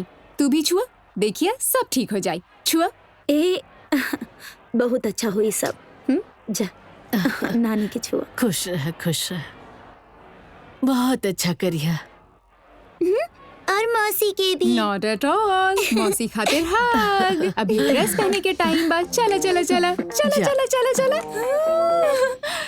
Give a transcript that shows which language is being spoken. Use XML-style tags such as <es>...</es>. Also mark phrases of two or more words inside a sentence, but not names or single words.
<bho>तू भी छुआ, देखिए सब ठीक हो जाए। छुआ। बहुत अच्छा हुई सब। जा नानी के छुआ। खुश रह, खुश रह, बहुत अच्छा करिया। और मौसी के भी।</bho> <en>not at all,</en> <bho>मौसी खातिर हग। अभी ड्रेस पहने के टाइम बाद। चला चला चला चला चला चला चला।</bho>